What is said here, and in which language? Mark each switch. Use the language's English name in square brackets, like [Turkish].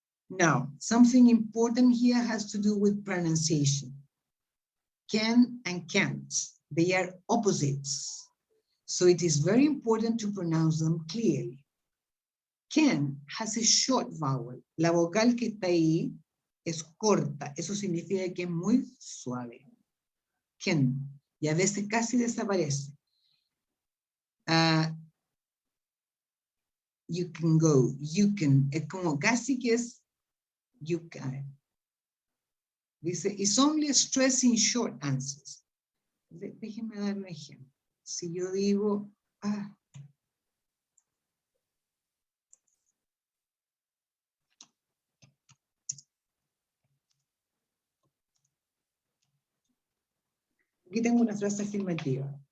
[English] Now, something important here has to do with pronunciation. Can and can't, they are opposites. So it is very important to pronounce them clearly. Can has a short vowel. [Spanish] La vocal que está ahí es corta. Eso significa que es muy suave. Can. Y a veces casi desaparece. [English] You can go, you can. [Spanish] Es como casi que es [English] you can. [Spanish] Dice, [English] it's only stress in short answers. [Spanish] Déjenme dar un ejemplo. Si yo digo, aquí tengo una frase afirmativa.